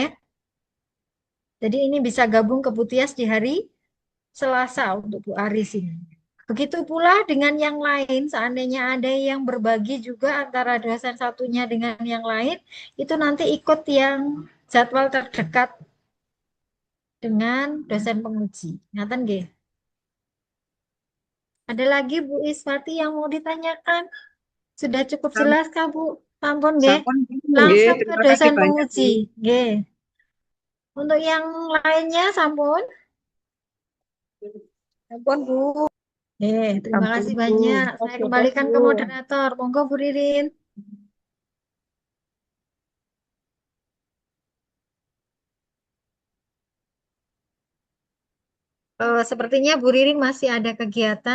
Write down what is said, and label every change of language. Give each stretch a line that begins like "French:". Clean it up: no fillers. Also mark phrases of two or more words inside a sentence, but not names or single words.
Indonesian: Jadi ini bisa gabung ke Bu Tias di hari Selasa untuk Bu Aris ini. Begitu pula dengan yang lain, seandainya ada yang berbagi juga antara dosen satunya dengan yang lain, itu nanti ikut yang jadwal terdekat dengan dosen penguji.
Javanese: Ngaten nggih?
Indonesian: Ada lagi Bu Iswati yang mau ditanyakan? Sudah cukup jelas kah Bu?
Javanese: Sampun nggih? Sampun Bu, nggih,
Indonesian: Langsung ke terima kasih dosen banyak Bu. penguji. Nggih. Untuk yang lainnya sampun?
Javanese: Sampun Bu.
Indonesian: Terima
Javanese: Sampun
Indonesian: kasih Bu. banyak. Saya Oke, kembalikan Bu. ke moderator. Monggo Bu Ririn. Sepertinya Bu Ririn masih ada kegiatan.